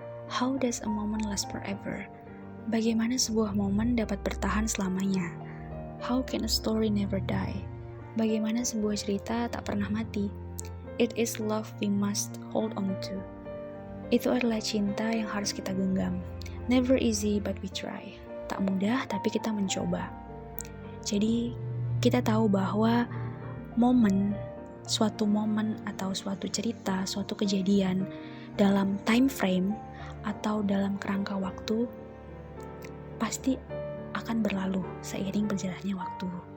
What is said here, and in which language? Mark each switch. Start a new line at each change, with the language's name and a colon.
English: How does a moment last forever?
Indonesian: Bagaimana sebuah momen dapat bertahan selamanya?
English: How can a story never die?
Indonesian: Bagaimana sebuah cerita tak pernah mati?
English: It is love we must hold on to.
Indonesian: Itu adalah cinta yang harus kita genggam.
English: Never easy but we try.
Indonesian: Tak mudah tapi kita mencoba. Jadi, kita tahu bahwa suatu momen atau suatu cerita, suatu kejadian dalam time frame atau dalam kerangka waktu pasti akan berlalu seiring berjalannya waktu.